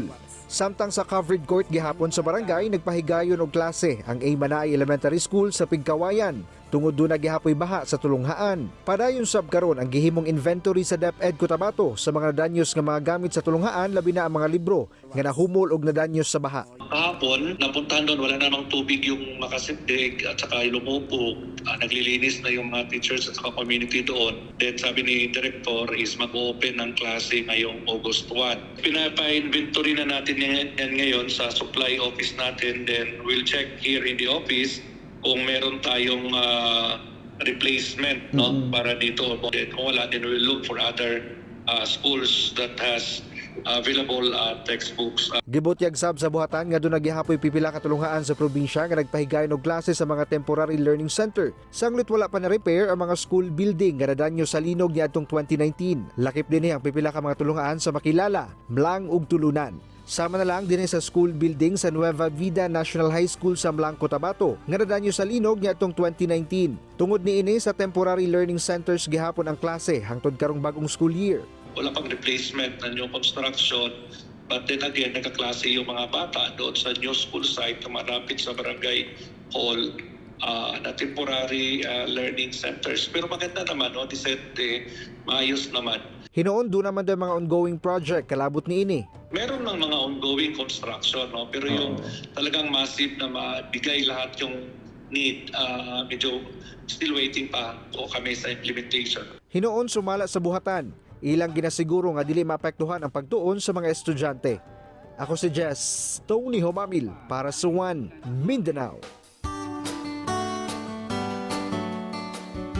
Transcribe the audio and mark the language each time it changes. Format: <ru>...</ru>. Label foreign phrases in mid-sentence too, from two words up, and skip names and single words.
<ceb>Samtang sa covered court gihapon sa barangay nagpahigayon og klase ang A. Manay Elementary School sa Pigkawayan tungod doon nagihapoy baha sa tulunghaan. Padayon sab karon ang gihimong inventory sa DepEd Cotabato sa mga nadanyos nga mga gamit sa tulunghaan labi na ang mga libro nga nahumol og nadanyos sa baha.</ceb> <tl>Kahapon, napuntahan doon, wala namang tubig yung Makasindig at saka yung Lumupog. Naglilinis na yung mga teachers at saka community doon. Then sabi ni Director is mag-open ng klase ngayong August 1. Pinapa-inventory na natin yan ngayon sa supply office natin.</tl> <en>Then we'll check here in the office</en> <tl>kung meron tayong replacement para dito. Then kung wala,</tl> <en>then we'll look for other schools that has available textbooks.</en> <ceb>Gibutyag sab sa buhatan nga doon nagihapoy pipila katulunghaan sa probinsya nga nagpahigayon og klase sa mga</ceb> <en>temporary learning center.</en> <ceb>Sanglit wala pa na repair ang mga</ceb> <en>school building</en> <ceb>nga nadanyo sa linog niadtong 2019. Lakip dinhi ang pipila ka mga tulunghaan sa Makilala, Mlang ug Tulunan. Sama na lang din sa</ceb> <en>school building</en> <ceb>sa Nueva Vida National High School sa Mlang, Cotabato nga nadanyo sa linog niadtong 2019. Tungod niini sa</ceb> <en>temporary learning centers</en> <ceb>gihapon ang klase hangtod karong bagong</ceb> <en>school year.</en> <tl>Wala pang</tl> <en>replacement ng new construction, but then again,</en> <tl>nagkaklase yung mga bata doon sa</tl> <en>new school site</en> <tl>na malapit sa barangay hall na</tl> <en>temporary learning centers.</en> <tl>Pero maganda naman, disente, maayos naman.</tl> <ceb>Hinoon doon naman daw mga</ceb> <en>ongoing project</en> <ceb>kalabot niini.</ceb> <tl>Meron ng mga</tl> <en>ongoing construction,</en> <tl>pero yung talagang massive na mabigay lahat yung need, medyo</tl> <en>still waiting</en> <tl>pa o kami sa implementation.</tl> <ceb>Hinoon sumala sa buhatan. Ilang ginasiguro nga dili maapektuhan ang pagtuon sa mga estudyante. Ako si Jess, Tony Homamil para sa One Mindanao.</ceb>